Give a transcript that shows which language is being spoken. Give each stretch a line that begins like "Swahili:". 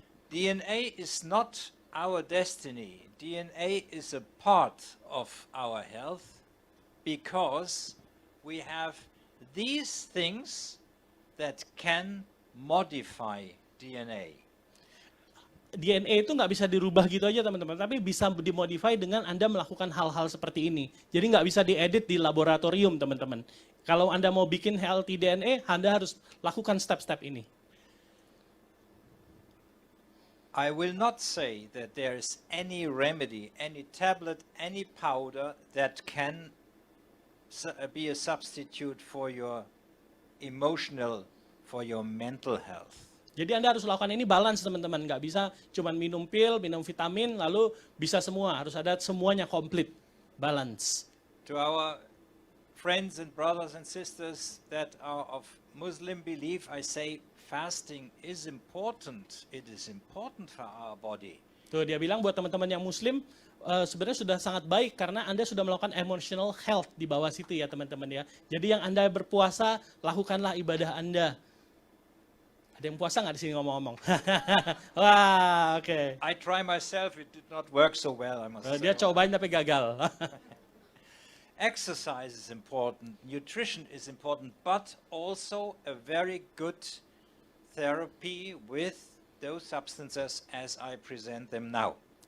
English: DNA is not our destiny. DNA is a part of our health because we have these things that can modify DNA.
Indonesian: DNA itu nggak bisa dirubah gitu aja teman-teman, tapi bisa dimodify dengan Anda melakukan hal-hal seperti ini. Jadi nggak bisa diedit di laboratorium teman-teman. Kalau Anda mau bikin
English: healthy DNA,
Indonesian: Anda harus lakukan step-step ini.
English: I will not say that there is any remedy, any tablet, any powder that can be a substitute for your emotional, for your mental health.
Indonesian: Jadi Anda harus lakukan ini balance teman-teman, nggak bisa cuma minum pil, minum vitamin, lalu bisa semua, harus ada semuanya komplit, balance.
English: To our friends and brothers and sisters that are of Muslim belief, I say fasting is important. It is important for our body.
Indonesian: Tuh dia bilang buat teman-teman yang Muslim, sebenarnya sudah sangat baik karena Anda sudah melakukan
English: emotional health
Indonesian: di bawah situ ya teman-teman ya. Jadi yang Anda berpuasa, lakukanlah ibadah Anda. Ada yang puasa nggak di sini ngomong-ngomong? Wah, oke.
English: I try myself, it did not work so well, I must say.
Indonesian: Dia cobain tapi gagal.
English: Exercise is important, nutrition is important, but also a very good therapy with those substances as I present them now.